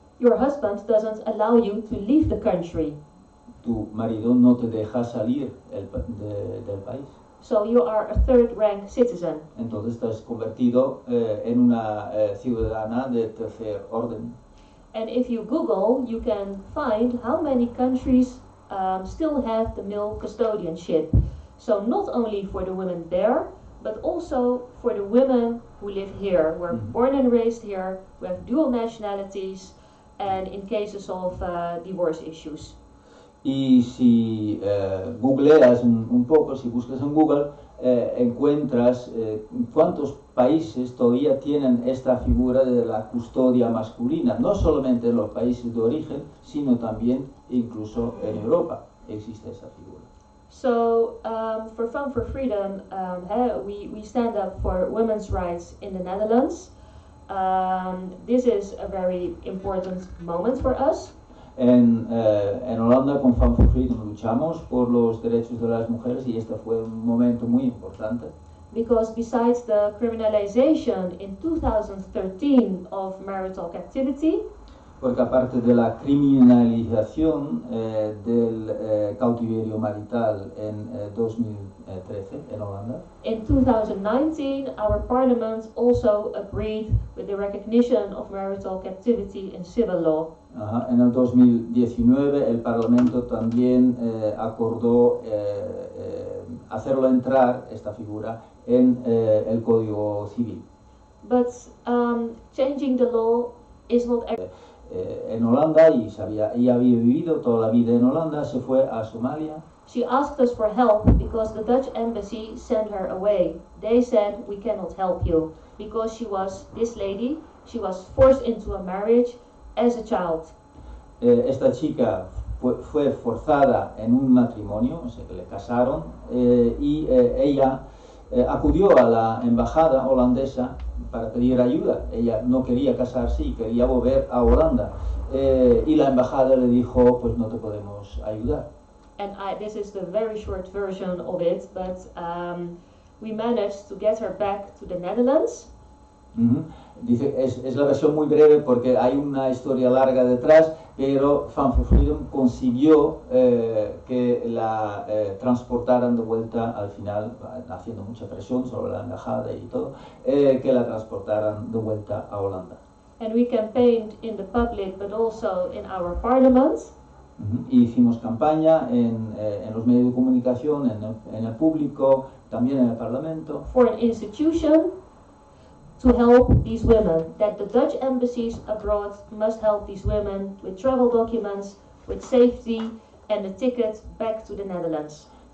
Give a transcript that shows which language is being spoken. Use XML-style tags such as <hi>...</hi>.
<en>Your husband doesn't allow you to leave the country.</en> <es>Tu marido no te deja salir del país.</es> <en>So you are a third-rank citizen.</en> <es>Entonces estás convertido en una ciudadana de tercer orden.</es> <en>And if you Google, you can find how many countries still have the male custodianship. So not only for the women there, but also for the women who live here, who are born and raised here, who have dual nationalities, and in cases of divorce issues.</en> <es>Y si googleas un poco, si buscas en Google, encuentras cuántos países todavía tienen esta figura de la custodia masculina, no solamente en los países de origen, sino también incluso en Europa existe esa figura.</es> <en>So for Femmes for Freedom, we stand up for women's rights in the Netherlands. This is a very important moment for us.</en> <es>En Holanda con Femmes for Freedom luchamos por los derechos de las mujeres y este fue un momento muy importante.</es> <en>Because besides the criminalization in 2013 of marital captivity,</en> <es>porque aparte de la criminalización del cautiverio marital en 2013 en Holanda,</es> <en>in 2019 our parliament also agreed with the recognition of marital captivity in civil law.</en> <es>En el 2019 el Parlamento también acordó hacerlo entrar, esta figura, en el Código Civil.</es> <en>But changing the law is not</en> <es>en Holanda y ella había vivido toda la vida en Holanda, se fue a Somalia.</es> <en>She asked us for help because the Dutch embassy sent her away. They said, we cannot help you because this lady was forced into a marriage as a child.</en> <es>Esta chica fue forzada en un matrimonio, o sea que le casaron, y ella acudió a la embajada holandesa para pedir ayuda. Ella no quería casarse y quería volver a Holanda. Y la embajada le dijo, pues no te podemos ayudar.</es> <en>And this is the very short version of it, but we managed to get her back to the Netherlands.</en> <es>Dice, es la versión muy breve porque hay una historia larga detrás, pero Femmes for Freedom consiguió que la transportaran de vuelta al final, haciendo mucha presión sobre la embajada y todo, que la transportaran de vuelta a Holanda.</es> <en>And we campaigned in the public, but also in our parliament.</en> <es>Y hicimos campaña en los medios de comunicación, en el público, también en el Parlamento.</es> <en>For an institution to help these women, that the Dutch embassies abroad must help these women with travel documents, with safety and a ticket back to the Netherlands.</en>